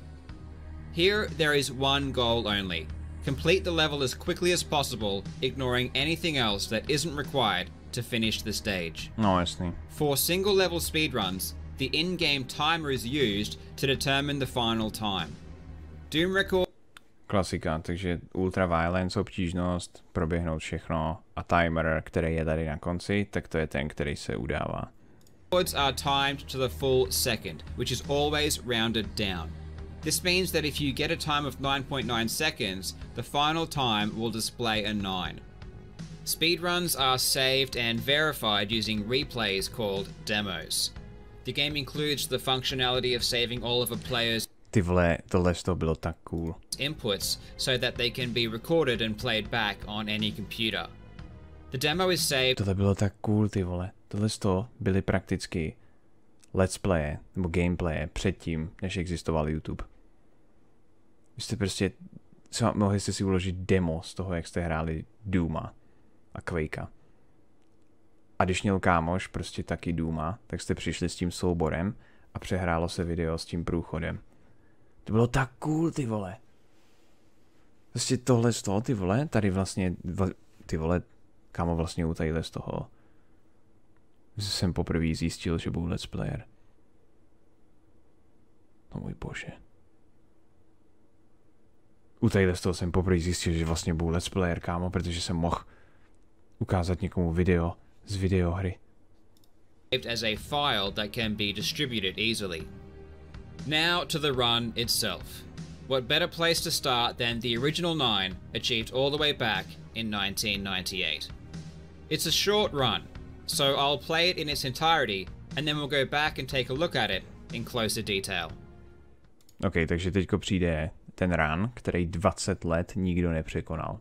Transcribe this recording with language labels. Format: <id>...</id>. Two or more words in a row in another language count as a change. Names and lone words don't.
<en>Here, there is one goal only. Complete the level as quickly as possible, ignoring anything else that isn't required to finish the stage.</en> <cs>No, jasný.</cs> <en>For single level speedruns, the in-game timer is used to determine the final time. Doom record...</en> <cs>Klasika, takže</cs> <en>ultra violence,</en> <cs>obtížnost, proběhnout všechno a timer, který je tady na konci, tak to je ten, který se udává.</cs> <en>Records are timed to the full second, which is always rounded down. This means that if you get a time of 9.9 seconds, the final time will display a 9. Speedruns are saved and verified using replays called demos. The game includes the functionality of saving all of a player's</en> <cs>Ty vole, tohle z toho bylo tak cool.</cs> <en>inputs so that they can be recorded and played back on any computer. The demo is saved.</en> <cs>Tohle bylo tak cool, ty vole. Tohle z toho byly prakticky let's playe, nebo gameplaye předtím, než existoval YouTube. Vy jste prostě, mohli jste si uložit demo z toho, jak jste hráli Dooma a Quakea. A když měl kámoš prostě taky Dooma, tak jste přišli s tím souborem a přehrálo se video s tím průchodem. To bylo tak cool, ty vole. Prostě tohle z toho, ty vole, tady vlastně, ty vole, kámo vlastně u tadyhle z toho. Jsem poprvé zjistil, že byl let's player. No můj bože. U tadyhle z toho jsem poprvé zjistil, že vlastně byl let's player, kámo, protože jsem mohl ukázat někomu video z videohry.</cs> <en>As a file that can be distributed easily. Now to the run itself. What better place to start than the original 9 achieved all the way back in 1998. It's a short run, so I'll play it in its entirety and then we'll go back and take a look at it in closer detail.</en> <cs>OK, takže teďko přijde ten run, který 20 let nikdo nepřekonal.</cs>